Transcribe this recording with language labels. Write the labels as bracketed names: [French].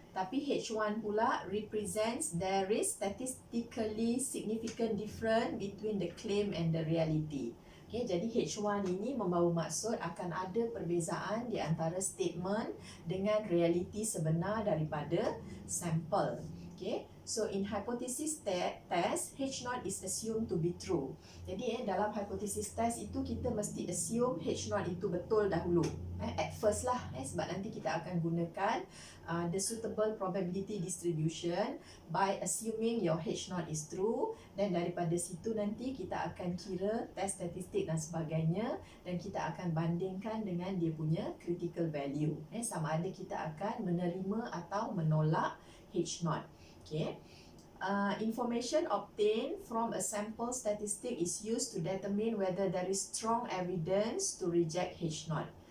[Malay] Tapi H1 pula [English] represents there is statistically significant difference between the claim and the reality. [Malay] Okay, jadi H1 ini membawa maksud akan ada perbezaan di antara statement dengan realiti sebenar daripada sampel. [English] Okay, so in hypothesis test, H0 is assumed to be true. [Malay] Jadi dalam hypothesis test itu kita mesti assume H0 itu betul dahulu. [English] At first [Malay] lah, sebab nanti kita akan gunakan [English] the suitable probability distribution by assuming your H0 is true, [Malay] dan daripada situ nanti kita akan kira test statistik dan sebagainya dan kita akan bandingkan dengan dia punya critical value. Sama ada kita akan menerima atau menolak H0. Okay. [English] Information obtained from a sample statistic is used to determine whether there is strong evidence to reject H0.